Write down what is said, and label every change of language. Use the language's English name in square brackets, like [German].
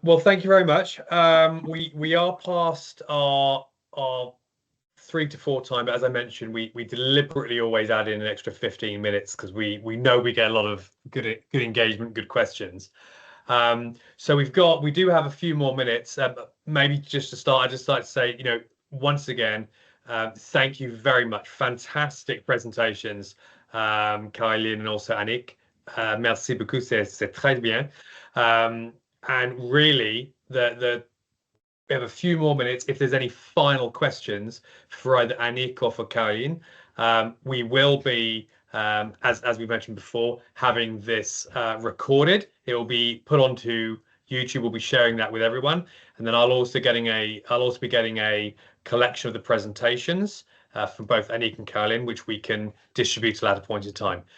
[English] Well, thank you very much. We are past our 3 to 4 time, but as I mentioned, we deliberately always add in an extra 15 minutes because we know we get a lot of good engagement, good questions. So we do have a few more minutes. Maybe just to start, I'd just like to say, once again, thank you very much. Fantastic presentations, Caroline and also Annick. [French] Merci beaucoup, c'est très bien. [English] And really, we have a few more minutes. If there's any final questions for either Annick or for Caroline, we will be, as we mentioned before, having this recorded. It will be put onto YouTube. We'll be sharing that with everyone, and then I'll also be getting a collection of the presentations from both Annick and Caroline, which we can distribute at a point in time.